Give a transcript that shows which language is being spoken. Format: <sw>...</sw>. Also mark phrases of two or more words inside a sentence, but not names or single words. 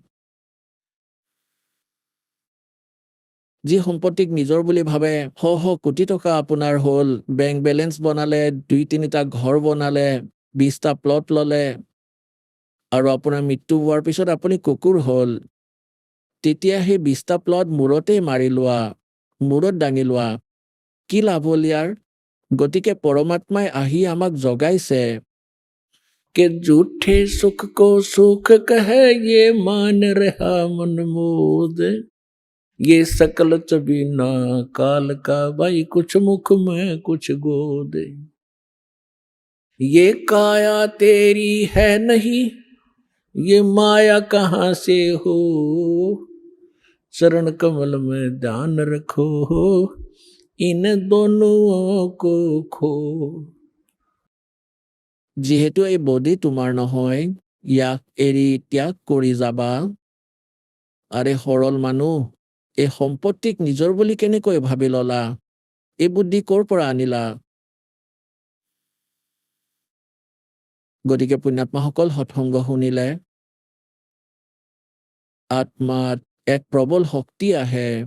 <as>যি সম্পত্তিক নিজৰ বুলি ভাবে শ কোটি টকা আপোনাৰ হ'ল বেংক বেলেন্স বনালে 2-3টা ঘৰ বনালে 20টা প্লট ললে আৰু আপোনাৰ মৃত্যু হোৱাৰ পিছত আপুনি কুকুৰ হ'ল তেতিয়া সেই 20টা প্লট মূৰতে মাৰি লোৱা মূৰত দাঙি লোৱা কি লাভ হ'ল ইয়াৰ গতিকে পৰমাত্মাই আহি আমাক জগাইছে</as> <hi>कि झूठे सुख को सुख कहे ये मान रहा मन मोद ये सकल चबीना काल का भाई कुछ मुख में कुछ गोद ये काया तेरी है नहीं ये माया कहाँ से हो चरण कमल में ध्यान रखो इन दोनों को खो</hi> <as>যিহেতু এই বডি তোমাৰ নহয় ইয়াক এৰি ত্যাগ কৰি যাবা আৰে সৰল মানুহ এই সম্পত্তিক নিজৰ বুলি কেনেকৈ ভাবি ললা এই বুদ্ধি ক'ৰ পৰা আনিলা গতিকে পুণ্যাত্মাসকল সৎসংগ শুনিলে আত্মাত এক প্ৰবল শক্তি আহে</as>